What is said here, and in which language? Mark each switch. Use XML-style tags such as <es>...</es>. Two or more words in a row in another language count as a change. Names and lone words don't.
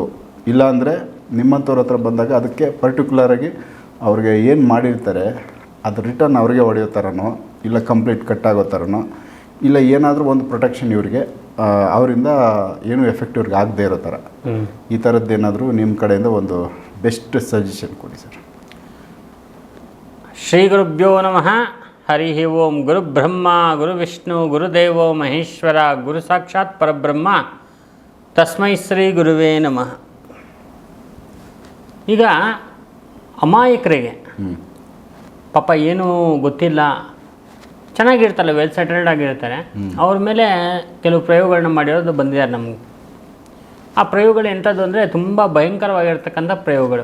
<kn>ಇಲ್ಲಾಂದರೆ ನಿಮ್ಮಂಥವ್ರ ಹತ್ರ ಬಂದಾಗ ಅದಕ್ಕೆ ಪರ್ಟಿಕ್ಯುಲರಾಗಿ ಅವ್ರಿಗೆ ಏನು ಮಾಡಿರ್ತಾರೆ ಅದು ರಿಟರ್ನ್ ಅವ್ರಿಗೆ ಹೊಡೆಯೋ ಥರನೋ, ಇಲ್ಲ ಕಂಪ್ಲೀಟ್ ಕಟ್ಟಾಗೋ ಥರನೋ, ಇಲ್ಲ ಏನಾದರೂ ಒಂದು ಪ್ರೊಟೆಕ್ಷನ್ ಇವರಿಗೆ ಅವರಿಂದ ಏನೂ ಎಫೆಕ್ಟ್ ಇವ್ರಿಗೆ ಆಗದೆ ಇರೋ ಥರ, ಈ ಥರದ್ದೇನಾದರೂ ನಿಮ್ಮ ಕಡೆಯಿಂದ ಒಂದು</kn> <en>best suggestion</en> <kn>ಕೊಡಿ ಸರ್.</kn> <sa>ಶ್ರೀ ಗುರುಭ್ಯೋ ನಮಃ. ಹರಿ ಓಂ. ಗುರು ಬ್ರಹ್ಮ ಗುರು ವಿಷ್ಣು ಗುರುದೇವೋ ಮಹೇಶ್ವರ, ಗುರು ಸಾಕ್ಷಾತ್ ಪರಬ್ರಹ್ಮ, ತಸ್ಮೈ ಶ್ರೀ ಗುರುವೇ ನಮಃ.</sa> <kn>ಈಗ ಅಮಾಯಕರಿಗೆ ಪಾಪ ಏನೂ ಗೊತ್ತಿಲ್ಲ, ಚೆನ್ನಾಗಿರ್ತಾರೆ,</kn> <en>well settled</en> <kn>ಆಗಿರ್ತಾರೆ, ಅವ್ರ ಮೇಲೆ ಕೆಲವು ಪ್ರಯೋಗಗಳನ್ನ ಮಾಡಿರೋದು ಬಂದಿದ್ದಾರೆ ನಮಗೆ. ಆ ಪ್ರಯೋಗಗಳು ಎಂಥದ್ದು ಅಂದರೆ ತುಂಬ ಭಯಂಕರವಾಗಿರ್ತಕ್ಕಂಥ ಪ್ರಯೋಗಗಳು.</kn>